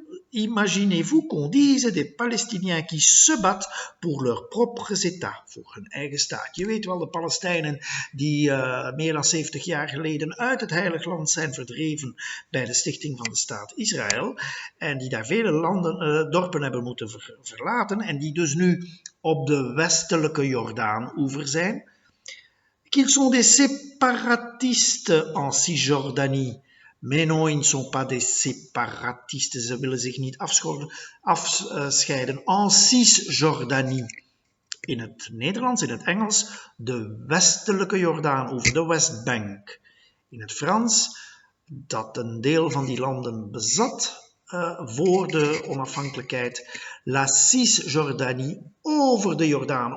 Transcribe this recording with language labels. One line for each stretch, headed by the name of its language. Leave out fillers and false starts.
French: Imaginez-vous qu'on dise des Palestiniens qui se battent pour leurs propres États,
Dutch: voor hun eigen staat. Je weet wel, de Palestijnen die meer dan 70 jaar geleden uit het Heilig Land zijn verdreven bij de stichting van de staat Israël en die daar vele dorpen hebben moeten verlaten en die dus nu op de westelijke Jordaan-oever zijn.
French: Qu'ils sont des séparatistes en Cisjordanie. Mais non, ils ne sont pas des séparatistes.
Dutch: Ze willen zich niet afscheiden en Cisjordanie. In het Nederlands, in het Engels, de westelijke Jordaan over de Westbank. In het Frans, dat een deel van die landen bezat voor de onafhankelijkheid,
French: la Cisjordanie
Dutch: over de Jordaan.